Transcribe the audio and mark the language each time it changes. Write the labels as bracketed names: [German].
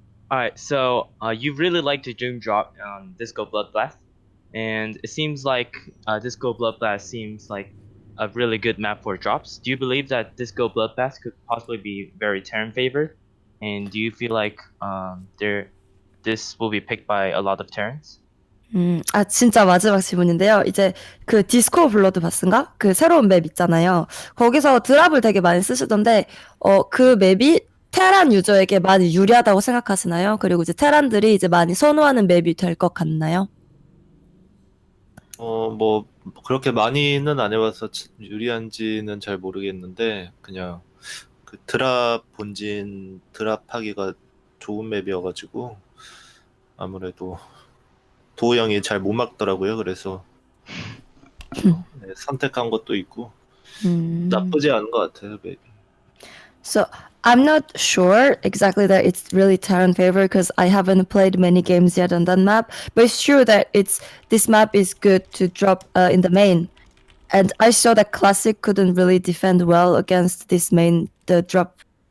[English] All right, so you really like the Doom drop on Disco Bloodbath, and it seems like Disco Bloodbath seems like a really good map for drops. Do you believe that Disco Bloodbath could possibly be very Terran favored? And do you feel like this will be picked by a lot of Terrans? [Korean] 진짜 마지막 질문인데요. 이제 그 디스코 블러드 바스인가? 그 새로운 맵 있잖아요. 거기서 드랍을 되게 많이 쓰시던데, 그 맵이 테란 유저에게 많이 유리하다고 생각하시나요? 그리고 이제 테란들이 이제 많이 선호하는 맵이 될 것 같나요? 뭐 그렇게 많이는 안 해봐서 유리한지는 잘 모르겠는데 그냥 그 드랍 본진 드랍하기가 좋은 맵이어가지고 아무래도 도우 형이 잘 못 막더라고요. 그래서 네, 선택한 것도 있고 나쁘지 않은 것 같아요. 맵이. [English] So I'm not sure exactly that it's really Terran favor because I haven't played many games yet on that map. But it's true that this map is good to drop in the main, and I saw that Classic couldn't really defend well against this main the drop.